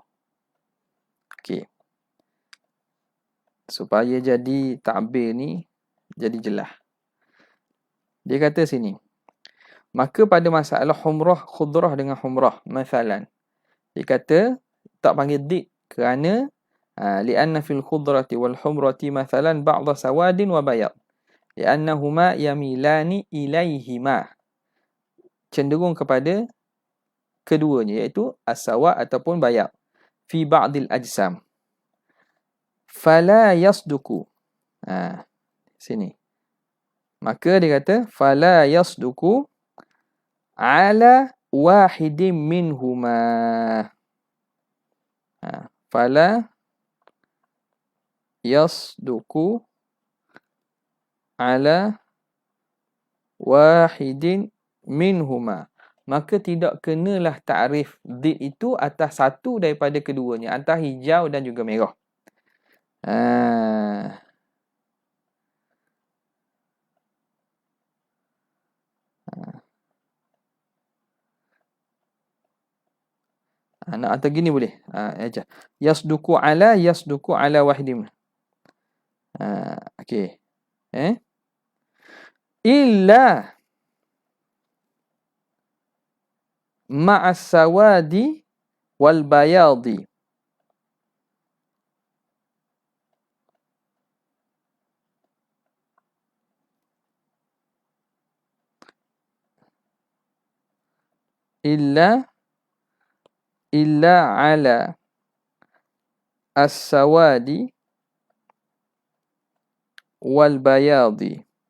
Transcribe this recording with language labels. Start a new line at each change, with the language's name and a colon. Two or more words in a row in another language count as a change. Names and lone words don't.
Malay: Okey. Supaya jadi takbir ni jadi jelas. Dia kata sini, maka pada masalah humrah, khudrah dengan humrah, masalan, dia kata tak panggil did kerana
Arabic: لأن في الخضرة والحمرة مثلا بعض سواد وبياض لأنهما يميلان إليهما,
Malay: cenderung kepada keduanya, iaitu as-sawa ataupun bayad,
Arabic: في بعض الأجسام فلا يصدق.
Malay: Sini. Maka dia kata
Arabic: فلا يصدق على واحد منهما. فلا يصدق على واحد منهما.
Malay: Maka tidak kenalah takrif did itu atas satu daripada keduanya, antara hijau dan juga merah. Nak atau gini boleh.
Arabic: يصدق على واحد.
Malay: Okey.
Arabic: إلا مع السواد والبياض. إلا على السواد والبياض.